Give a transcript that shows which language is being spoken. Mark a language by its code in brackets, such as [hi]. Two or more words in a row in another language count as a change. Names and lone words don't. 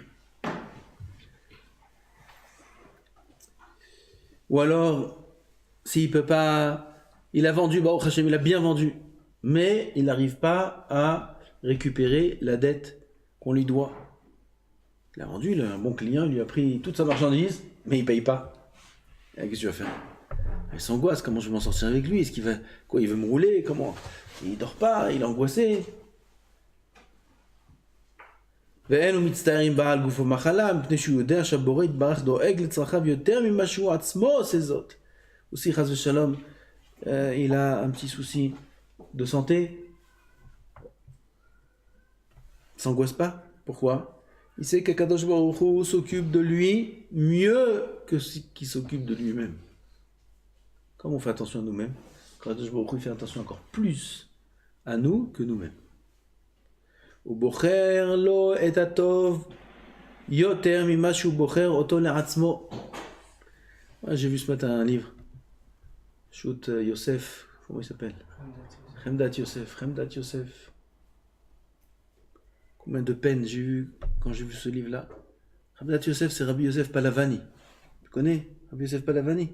[fr] Ou alors, s'il peut pas, il a vendu, Baruch Hashem, il a bien vendu, mais il n'arrive pas à récupérer la dette qu'on lui doit. Il a vendu, il a un bon client, il lui a pris toute sa marchandise, mais il paye pas. Et qu'est-ce que tu vas faire? Il s'angoisse, comment je vais m'en sortir avec lui? Est-ce qu'il va, il veut me rouler? Comment? Il dort pas, il est angoissé. [he] ואין הוא מצטערים בעל גוף ומחלה, מפני שהוא יודע שהבורא יתברך דואג לצרכיו יותר ממה שהוא עצמו עושה זאת. aussi חס ושלום, [fr] il a un petit souci de santé. Il s'angoisse pas. Pourquoi? Il sait qu' [he] הקדוש ברוך הוא [fr] s'occupe de lui mieux que qu'il s'occupe de lui-même. Comme on fait attention à nous-mêmes, [he] הקדוש ברוך הוא [fr] fait attention encore plus à nous que nous-mêmes. [he] ובוחר לו את הטוב יותר ממה שהוא בוחר אותו לעצמו. [fr] J'ai vu ce matin un livre, Shoot Yosef, comment il s'appelle? Chemdat Yosef. Combien de peines j'ai eu quand j'ai vu ce livre-là. Chemdat Yosef, c'est Rabbi Yosef Palavani. Tu connais Rabbi Yosef Palavani?